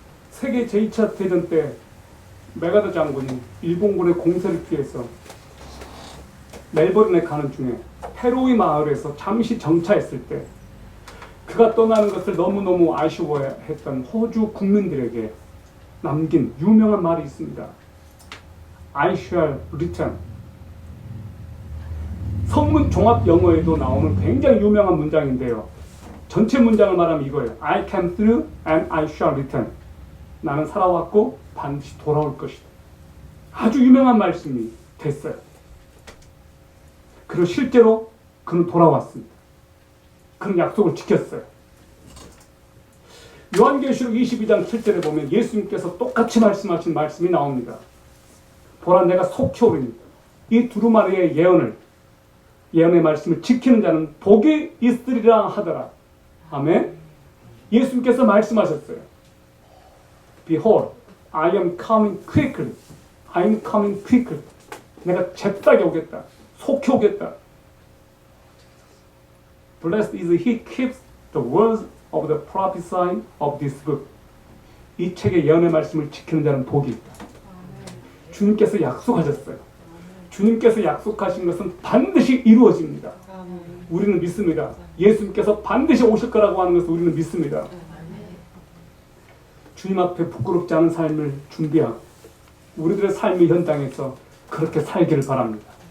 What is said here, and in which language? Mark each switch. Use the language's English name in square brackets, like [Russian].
[Korean] 세계 제2차 대전 때 메가더 장군이 일본군의 공세를 피해서 멜버른에 가는 중에 페로이 마을에서 잠시 정차했을 때 그가 떠나는 것을 너무너무 아쉬워했던 호주 국민들에게 남긴 유명한 말이 있습니다. [English] I shall return. [Korean] 성문 종합 영어에도 나오는 굉장히 유명한 문장인데요. 전체 문장을 말하면 이거예요. [English] I came through and I shall return. [Korean] 나는 살아왔고 반드시 돌아올 것이다. 아주 유명한 말씀이 됐어요. 그리고 실제로 그는 돌아왔습니다. 그는 약속을 지켰어요. 요한계시록 22장 7절에 보면 예수님께서 똑같이 말씀하신 말씀이 나옵니다. 보라, 내가 속히 오리니. 이 두루마리의 예언의 말씀을 지키는 자는 복이 있으리라 하더라. 아멘. 예수님께서 말씀하셨어요. [English] Behold, I am coming quickly. I am coming quickly. [Korean] 내가 잽싸게 오겠다. 속히 오겠다. [English] Blessed is he keeps the words of the prophecy of this book. [Korean] 이 책의 예언의 말씀을 지키는 자는 복이 있다. 주님께서 약속하셨어요. 주님께서 약속하신 것은 반드시 이루어집니다. 우리는 믿습니다. 예수님께서 반드시 오실 거라고 하는 것을 우리는 믿습니다. 주님 앞에 부끄럽지 않은 삶을 준비하고 우리들의 삶의 현장에서 그렇게 살기를 바랍니다.